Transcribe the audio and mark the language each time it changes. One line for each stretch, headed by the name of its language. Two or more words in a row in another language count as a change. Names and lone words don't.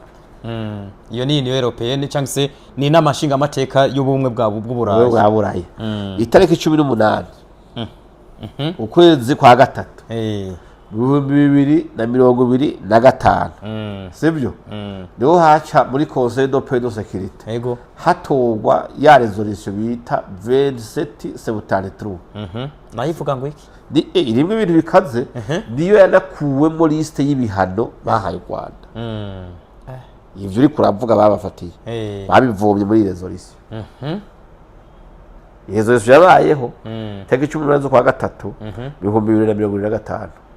Kinyarwanda: iyo ni Union Européenne cyangwa se ni inama nshinga amateka y'ubumwe bwa Burayi itariki 18 ukwezi kwa 3 2025 sibyo niho haca muri Conseil de paix de sécurité yego hatogwa ya resolution bita 2773
Rundi: nayivuga ngo iki irimwe ibintu bikaze niyo yanakuwe muri liste y'ibihano bahaye Rwanda ivyo uri kuravuga babafatiye babivomye muri resolution resolution yabayeho tariki 18 kwa 3 2025